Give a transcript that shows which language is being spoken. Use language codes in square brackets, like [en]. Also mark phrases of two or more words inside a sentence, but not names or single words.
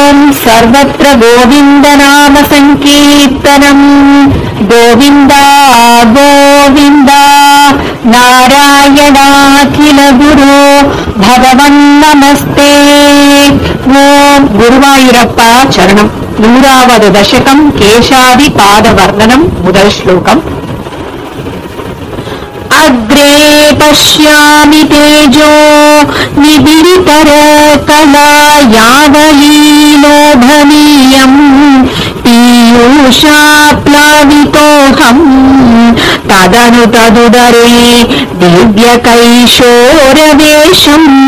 [sa] सर्वत्र गोविन्दनाम सङ्कीर्तनम् गोविन्द गोविन्द नारायणाखिल गुरु भगवन्नमस्ते। ఓం గురువాయూరప్ప చరణం. [te] 100వ దశకం కేశాది పాదవర్ణనం. మొదటి శ్లోకం. [sa] అగ్రే పశ్యామి తేజో నిబిడితర కళా యావలీలోభనీయం పీయూషాప్లావితోహం తదను తదుదరే దివ్యకైశోరవేషం